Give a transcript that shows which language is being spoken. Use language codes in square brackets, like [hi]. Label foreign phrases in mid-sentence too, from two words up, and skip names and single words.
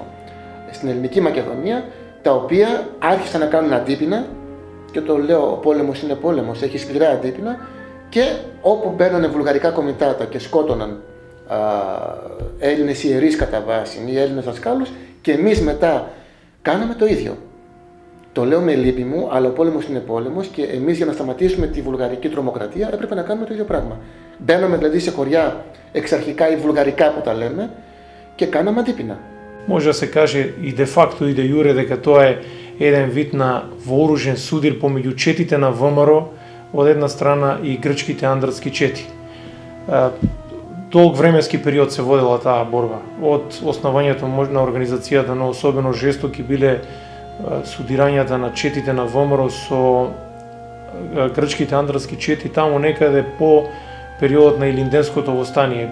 [el] Στην ελληνική Μακεδονία, τα οποία άρχισαν να κάνουν αντίπεινα, και το λέω, ο πόλεμος είναι πόλεμος, έχει σκληρά αντίπεινα, και όπου μπαίνανε βουλγαρικά κομιτάτα και σκότωναν Έλληνες ιερείς κατά βάση ή Έλληνες δασκάλους, και εμείς μετά κάναμε το ίδιο. Το λέω με λύπη μου, αλλά ο πόλεμος είναι πόλεμος και εμείς για να σταματήσουμε τη βουλγαρική τρομοκρατία έπρεπε να κάνουμε το ίδιο πράγμα. Μπαίναμε δηλαδή σε χωριά εξαρχικά ή βουλγαρικά που τα λέμε και κάναμε αντίπεινα. [mk] Може да се каже и де факто и де јуре дека тоа е еден вид на вооружен судир помеѓу четите на ВМРО од една страна и грчките андартски чети. Долг временски период се водела таа борба. Од основањето на организацијата, но особено жестоки биле судирањата на четите на ВМРО со грчките андартски чети таму некаде по периодот на Илинденското востание.